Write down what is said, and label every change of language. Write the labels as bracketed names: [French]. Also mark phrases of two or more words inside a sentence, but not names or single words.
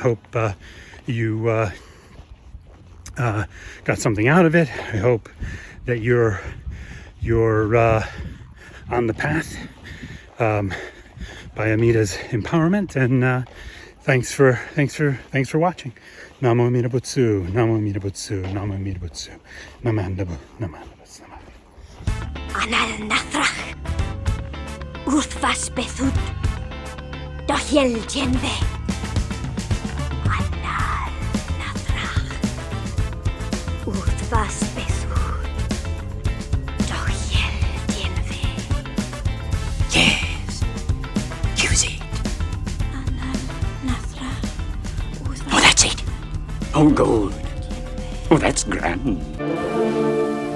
[English] Hope you got something out of it. I hope that you're on the path by Amida's empowerment. And thanks for watching. [Japanese] 南無阿弥陀仏、南無阿弥陀仏、南無阿弥陀仏, なまんだぶ、なまんだぶ. Anal nathrach Urthvas bethud Dohiel dienve Anal nathrach Urthvas bethud Dohiel dienve. [English] Yes. Use it. Anal nathrach Oh, that's it. Oh, good. Oh, that's grand.